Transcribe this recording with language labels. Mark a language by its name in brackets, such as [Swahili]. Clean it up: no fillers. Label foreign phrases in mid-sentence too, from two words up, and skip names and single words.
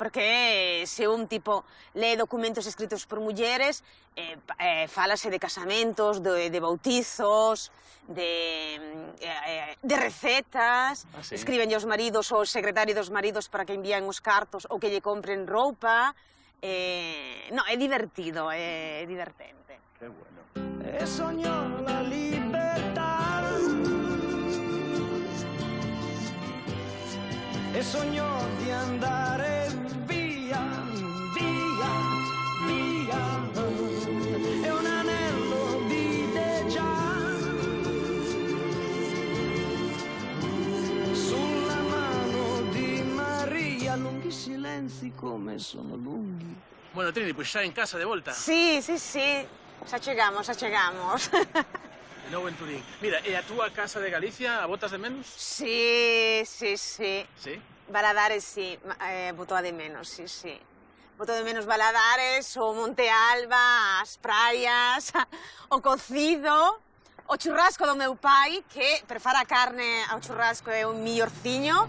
[Galician] porque se un tipo lee documentos escritos por mulleres, fálase de casamentos, de bautizos, de recetas, escriben os maridos ou os secretarios dos maridos para que envíen os cartos ou que lle compren roupa. No, é divertido, é divertente. [Spanish] Qué bueno. [Italian] E sognò la libertà e sognò di andare via, via, via, e un anello vide già sulla mano di Maria, lunghi silenzi come sono lunghi. [Galician] Bueno, Trini, pues xa en casa de volta. [Spanish] Sí, sí, sí. [Galician] Xa chegamos, xa chegamos. De novo en Turín. Mira, e a túa casa de Galicia a botas de menos? [Spanish] Sí, sí, sí. Sí? [Galician] Valadares, sí. Boto a de menos, sí, sí. Boto de menos Valadares, o Monte Alba, as praias, o cocido, o churrasco do meu pai, que prepara a carne ao churrasco é un millorciño.